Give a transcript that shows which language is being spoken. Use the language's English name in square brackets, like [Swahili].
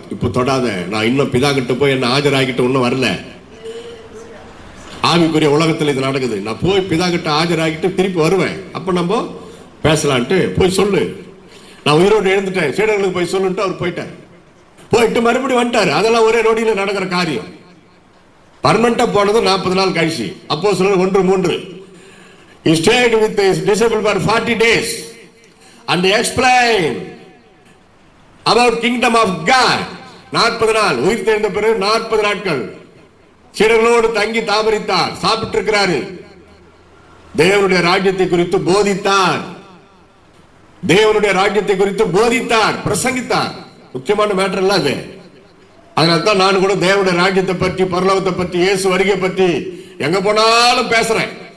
[Tamil] இப்ப தொடாத, நான் இன்னும் பிதா கிட்ட போய் என்ன ஆஜராகிட்டு இன்னும் வரல. ஆவிக்குரிய உலகத்தில் இது நடக்குது. நான் போய் பிதா கிட்ட ஆஜராகிட்டு திருப்பி வருவேன், அப்ப நம்ம பேசலான்ட்டு போய் சொல்லு. நான் உயிரோடு எழுந்துட்டேன், சீடர்களுக்கு போய் சொல்லுன்ட்டு அவர் போயிட்டார். போயிட்டு மறுபடியும் வந்துட்டாரு. அதெல்லாம் ஒரே நொடியில் நடக்கிற காரியம். பர்மனண்டா போனது 40 நாள் கழிச்சு. அப்போஸ்தலர் 1:3. [English] He stayed with his disciples for 40 days and explained about kingdom of God. [Tamil] 40 நாள் உயிர் தெழுந்த பிறகு 40 நாட்கள் சீடர்களோடு தங்கி தாபரித்தார், சாப்பிட்டு இருக்கிறாரு. தேவனுடைய ராஜ்யத்தை குறித்து போதித்தார். தேவனுடைய ராஜ்யத்தை குறித்து போதித்தார், பிரசங்கித்தார். முக்கியமான மேட்டர் இல்ல அது. அதனால்தான் நான் கூட தேவனுடைய ராஜ்யத்தை பற்றி, பரலோகத்தை பற்றி, இயேசு வருகை பற்றி எங்க போனாலும் பேசுறேன்.